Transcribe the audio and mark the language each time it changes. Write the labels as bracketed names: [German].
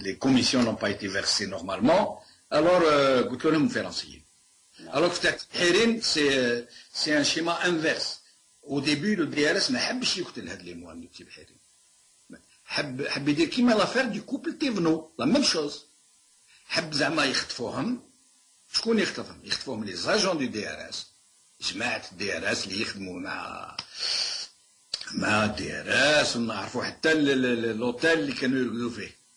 [French] Les commissions n'ont pas été versées normalement. Alors, [Arabic] قلت لهم [French] différencier. Alors que Tibhirine, c'est un schéma inverse. Au début, le DRS [Arabic] ما حبش يقتل هاد [French] les moines de Tibhirine. [Arabic] حب يدير كيما [French] l'affaire du couple Thévenot, la même chose. [Arabic] حب زعما يخطفوهم. شكون يخطفهم؟ يخطفوهم [French] les agents du DRS. [Arabic] جماعة DRS اللي يخدموا مع DRS ونعرفوا حتى l'hôtel اللي كانوا يرقدوا فيه.